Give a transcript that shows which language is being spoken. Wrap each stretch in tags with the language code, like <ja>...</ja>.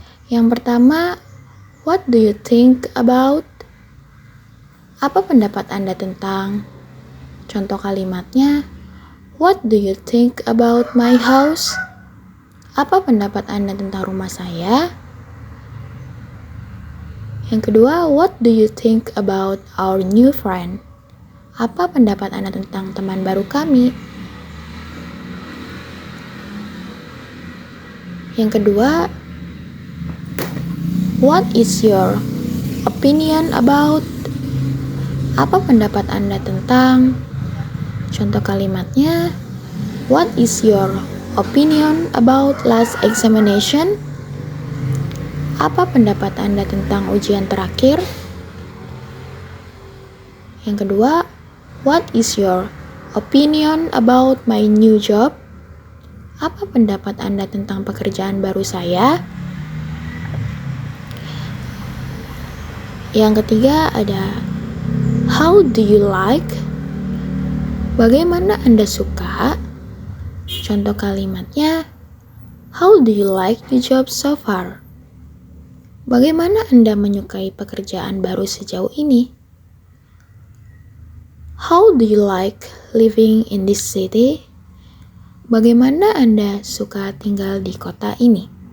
<id>Yang pertama,</id> <en>what do you think about?</en> <id>Apa pendapat Anda tentang? Contoh kalimatnya,</id> <en>what do you think about my house?</en> <id>Apa pendapat Anda tentang rumah saya? Yang kedua,</id> <en>what do you think about our new friend?</en> <id>Apa pendapat Anda tentang teman baru kami? Yang kedua,</id> <en>what is your opinion about?</en> <id>Apa pendapat Anda tentang? Contoh kalimatnya,</id> <en>what is your opinion about last examination?</en> <id>Apa pendapat Anda tentang ujian terakhir? Yang kedua,</id> <en>what is your opinion about my new job?</en> <id>Apa pendapat Anda tentang pekerjaan baru saya? Yang ketiga ada</id> <en>how do you like?</en> <id>Bagaimana Anda suka? Contoh kalimatnya,</id> <en>how do you like the job so far?</en> <id>Bagaimana Anda menyukai pekerjaan baru sejauh ini?</id> <en>How do you like living in this city?</en> <id>Bagaimana Anda suka tinggal di kota ini?</id>